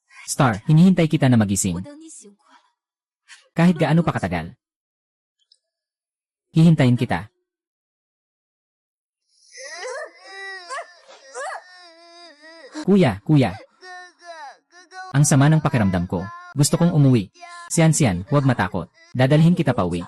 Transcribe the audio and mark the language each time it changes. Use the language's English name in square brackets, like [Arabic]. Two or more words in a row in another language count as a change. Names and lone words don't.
[Filipino] Star, hinihintay kita na [Chinese] 我 [Filipino] magising. [Chinese] 等你醒过来。 [Filipino] Kahit gaano pa katagal. Hihintayin kita. Kuya, kuya. Ang sama ng pakiramdam ko. Gusto kong umuwi. Sian, huwag matakot. Dadalhin kita pa uwi.